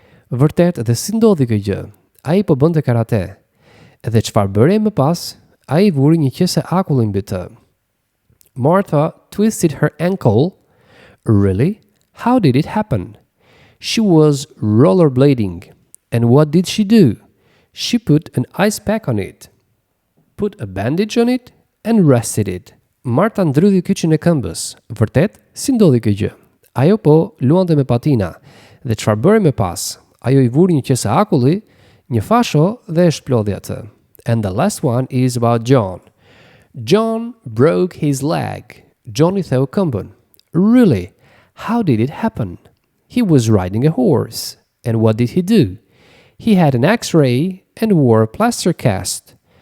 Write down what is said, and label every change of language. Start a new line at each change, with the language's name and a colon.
Albanian: Vërtet, dhe si ndodhi kjo gjë? Ai po bënte karate. Edhe çfarë bëri më pas? Ai vuri një qese akulli mbi të.
English: Martha twisted her ankle. Really? How did it happen? She was rollerblading. And what did she do? She put an ice pack on it, put a bandage on it, and rested it.
Albanian: Marta ndrydhi kyçin e këmbës. Vërtet, si ndodhi kjo gjë? Ajo po luante me patina. Dhe çfarë bëri më pas? Ajo i vuri një qese akulli, një fasho dhe e shplodhi atë.
English: And the last one is about John. John broke his leg.
Albanian: John I theu këmbën.
English: Really? How did it happen? He was riding a horse. And what did he do? He had an X-ray and wore a plaster cast.